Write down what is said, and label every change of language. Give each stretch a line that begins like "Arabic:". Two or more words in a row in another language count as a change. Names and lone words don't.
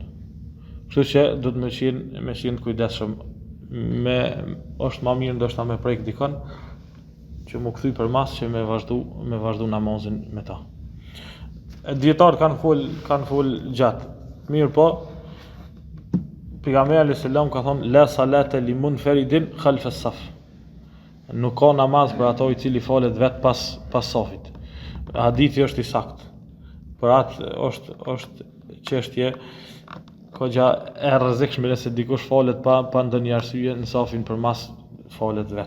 Albanian: Kështu që do të me qenë kujdesshëm, është më mirë ndoshta me prek dikon që mu kthy përmas që me vazhdu namazin me ta. Dietarët kanë fol gjatë. Mirë po, pejgamberi selam ka thonë
Arabic: لا صلاة لمنفرد خلف الصف.
Albanian: Nuk ka namaz për ato i cili falet vet pas safit. Hadithi është i saktë. Për atë është çështje ka e rrezikshme nëse dikush falet pa ndonjë arsye në safin përmas falet vet.